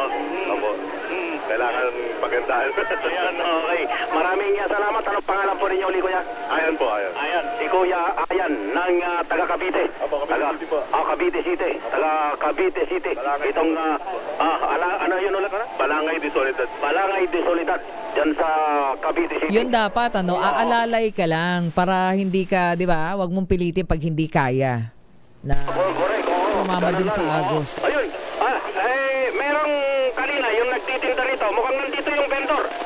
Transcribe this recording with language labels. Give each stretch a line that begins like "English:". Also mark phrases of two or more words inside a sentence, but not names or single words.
Filipino: Opo. Kailangan pagandahan. Ayan, okay. Maraming salamat. Anong pangalan po ninyo uli, Kuya? Ayan po, Ayan. Ayan, si Kuya Ayan ng taga Cavite. Opo, Cavite City po. Cavite City. Taga Cavite City. Itong, ano yun ulit? Balangay de Soledad. Balangay de Soledad. Diyan sa Cavite City. Yun dapat, aalalay ka lang para hindi ka, di ba, wag mong pilitin pag hindi kaya na sumama dun sa Agos. Ayun, merong kanina yung nagtitinda rito, mukhang nandito yung vendor.